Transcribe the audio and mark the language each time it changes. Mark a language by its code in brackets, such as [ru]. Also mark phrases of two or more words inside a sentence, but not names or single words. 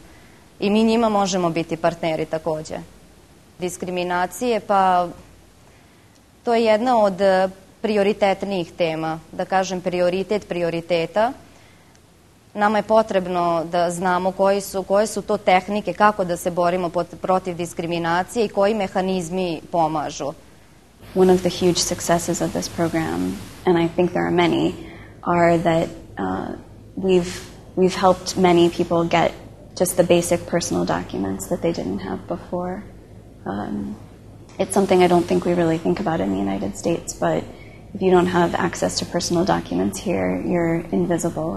[sr] I mi njima možemo biti partneri takođe. Diskriminacije, pa to je jedna od prioritetnijih tema, da kažem prioritet prioriteta. Nama je potrebno da znamo koje su to tehnike, kako da se borimo protiv diskriminacije i koji mehanizmi pomažu. [en] One of the huge successes of this program, and I think there are many, are that we've helped many people get just the basic personal documents that they didn't have before. It's something I don't think we really think about in the United States, but if you don't have access to personal documents here, you're invisible.